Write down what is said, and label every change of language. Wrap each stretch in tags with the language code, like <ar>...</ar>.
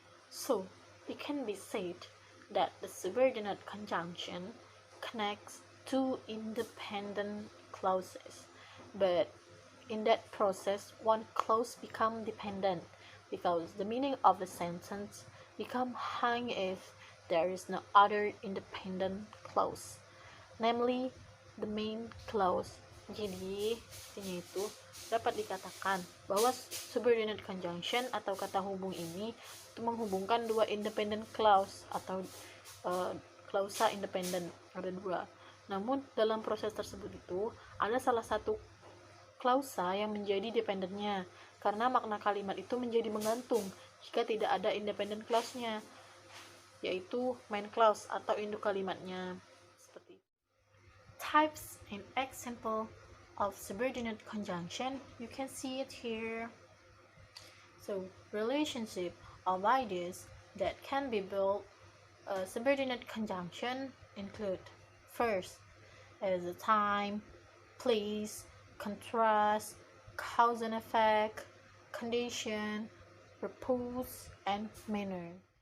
<en>So it can be said that the subordinate conjunction connects two independent clauses, but in that process one clause becomes dependent because the meaning of the sentence become hang if there is no other independent clause, namely the main clause.</en> <id>Jadi intinya itu dapat dikatakan bahwa subordinate conjunction atau kata hubung ini itu menghubungkan dua independent clause atau klausa independent, ada dua. Namun dalam proses tersebut itu ada salah satu klausa yang menjadi dependennya karena makna kalimat itu menjadi menggantung jika tidak ada independent clause-nya, yaitu main clause atau induk kalimatnya. Seperti itu.</id> <en>Types and example of subordinate conjunction, you can see it here. So relationship of ideas that can be built subordinate conjunction include: first is the time, place, contrast, cause and effect, condition, purpose, and manner.</en>